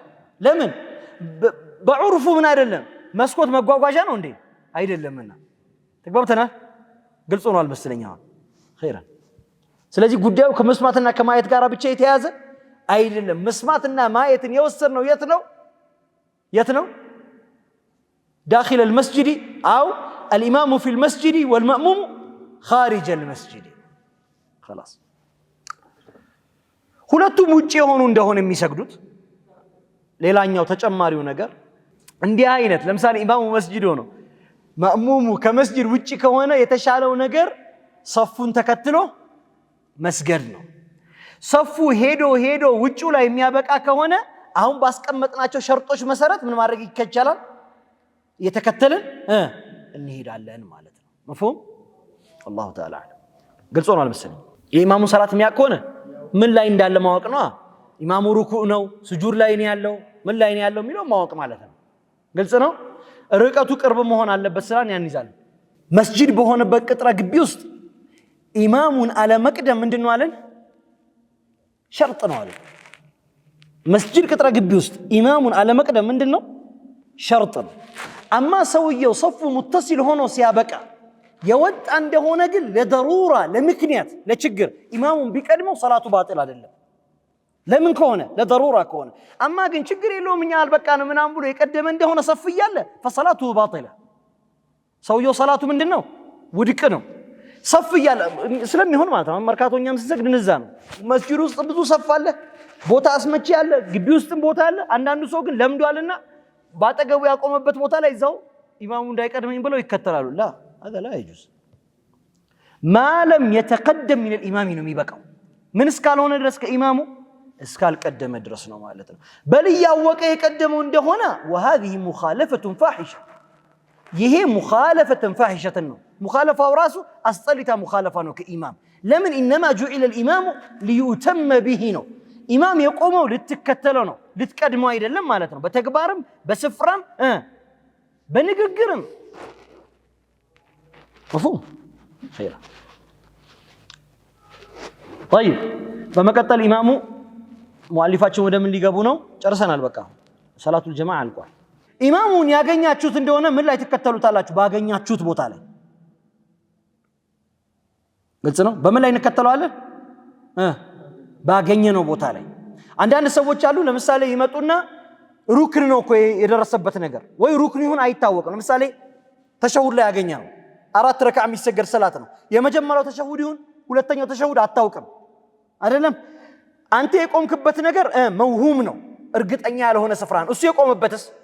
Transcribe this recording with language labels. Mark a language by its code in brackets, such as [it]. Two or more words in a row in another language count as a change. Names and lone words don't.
[am] ለምን በዑርፉ ምን አይደለም መስኮት መጓጓዣ ነው እንዴ አይደለምና ተግባብተናል ግልጽ ነው አልመስለኝ አሁን ኸይራ ስለዚህ ጉዳዩ ከመስማትና ከማየት ጋር ብቻ የተያዘ አይደለም መስማትና ማየትን የወሰነው የት ነው [ar] داخل المسجد أو الإمام في المسجد والمأموم خارج المسجد خلاص [am] ሁለቱም ውጪ ሆኖ እንደሆነ የሚሰግዱት ሌላኛው ተጨማሪው ነገር እንዲህ አይነት ለምሳሌ ኢማሙ መስጂድ ሆኖ ማእሙሙ ከመስጂድ ውጪ ከሆነ የተሻለው ነገር ሰፉን ተከትሎ መስገድ ነው ሰፉ ሄዶ ውጪው ላይ የሚያበቃ ከሆነ አሁን ባስቀመጥናቸው ሸርጦች መሰረት ምን ማድረግ ይከቻላል የተከተልን እንሄዳለን ማለት ነው [ar] مفهوم الله تعالى [am] ግልጽ ነው አልመሰለኝ የኢማሙ ሰላት የሚያቆነ ምን ላይ እንዳለ ማወቅ ነው ኢማሙ ሩኩዕ ነው ስጁድ ላይ ነው ያለው ምን ላይ ነው ያለው የሚለው ማወቅ ማለት ነው ግልጽ ነው ርቀቱ ቅርብ መሆን አለበት ስራን ያን ይዛል መስጂድ በሆነበት ቅጥረ ግቢ ውስጥ ኢማሙን አለ መቅደም ምንድነው አለን ሸርጥ ነው አለ መስጂድ ቅጥረ ግቢ ውስጥ ኢማሙን አለ መቅደም ምንድነው ሸርጥ ነው አማ ሰውየው ሰፉ ሙተሲል ሆኖ ሲያበቃ የወጣ እንደሆነ ግን ለضروራ ለምክንያት ለችግር ኢማሙን ቢቀድመው ሰላቱ ባጢል አይደለም ለምን ከሆነ ለضروራ ከሆነ አማ ግን ችግር የለውም እኛ አልበቃንም ምናም ብሎ የቀደመ እንደሆነ ሰፍ ይያለ [ar] فصلاته باطله [am] ሰውየው ሰላቱ ምንድነው ውድቅ ነው ሰፍ ይያለ ስለሚሆን ማለት ነው መርካቶኛም ሲሰግድ እንዛ ነው መስጂድ ውስጥ ብዙ ሰፍ አለ ቦታ አስመጪ ያለ ግቢ ውስጥም ቦታ አለ አንዳንዱ ሰው ግን ለምዷልና ባጠገቡ ያቆመበት ቦታ ላይ እዛው ኢማሙ እንዳይቀድመኝ ብለው ይከተላሉ ላ [ar] هذا لا يجوز ما لم يتقدم من الامام [am] ነው የሚበቃው ምን እስካልሆነ ድረስ ከኢማሙ እስካልቀደመ ድረስ ነው ማለት ነው በል ያወቀ የቀደመው እንደሆነ [ar] وهذه مخالفه فاحشه [am] ይሄ [ar] مخالفه فاحشه [am] ነው مخالفه ራሱ አስጠሊታ مخالفه ነው ከኢማም ለምን [ar] انما جعل الامام ليتم به [am] ነው ኢማም የቆመው ልትከተለው ነው ልትቀድመው አይደለም ማለት ነው በተግባርም በስፍራም በንግግርም [ar] مفهوم خير طيب [am] በመቀጠል ኢማሙ ሙአሊፋችን ወደ ምን ሊገቡ ነው ጨርሰናል በቃ [ar] صلاة الجماعة [am] አልቋል ኢማሙን ያገኛችሁት እንደሆነ ምን ላይ ተከተሉታላችሁ ባገኛችሁት ቦታ ላይ ግልጽ ነው በምን ላይ እንከተለዋለን ባገኘነው ቦታ ላይ አንዳንድ ሰዎች አሉ ለምሳሌ ይመጡና ሩክን ነው እኮ የደረሰበት ነገር ወይ ሩክን ይሁን አይታወቅም ለምሳሌ ተሸሁድ ላይ ያገኛው አራት ረካዓ የሚሰገድ ሰላት ነው የመጀመሪያው ተሸሁድ ይሁን ሁለተኛው ተሸሁድ አታውቅም አይደለም አንተ የቆምክበት ነገር መውሁም ነው እርግጠኛ ያልሆነ ስፍራ ነው እሱ የቆመበትስ